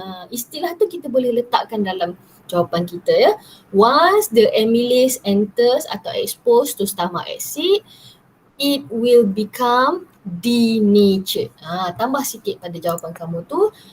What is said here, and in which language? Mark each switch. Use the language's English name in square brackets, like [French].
[Malay] Istilah tu kita boleh letakkan dalam jawapan kita ya. [English] Once the amylase enters atau exposed to stomach acid, it will become denatured. [Malay] Tambah sikit pada jawapan kamu tu.